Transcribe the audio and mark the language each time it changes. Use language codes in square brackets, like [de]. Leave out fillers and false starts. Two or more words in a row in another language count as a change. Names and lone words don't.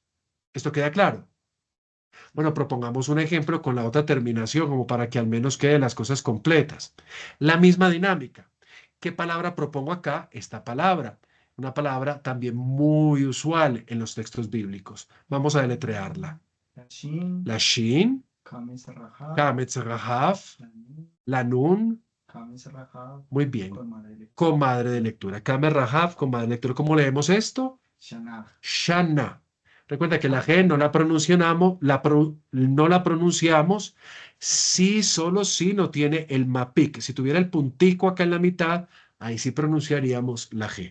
[es] ¿Esto queda claro? Bueno, propongamos un ejemplo con la otra terminación, como para que al menos queden las cosas completas. La misma dinámica. ¿Qué palabra propongo acá? Esta palabra. Una palabra también muy usual en los textos bíblicos. Vamos a deletrearla. La Shin. La Shin, [he] Kames Rahav. Kametz Rahav, [es] La Nun. la Nun, [he] Kames Rahav. [es] muy bien, Con madre de con madre de lectura. [he] Kametz Rahav, [es] con madre de lectura. ¿Cómo leemos esto? Shanah. Shana. Recuerda que la G no la pronunciamos, no la pronunciamos si solo si no tiene el mapic. Si tuviera el puntico acá en la mitad, ahí sí pronunciaríamos la G.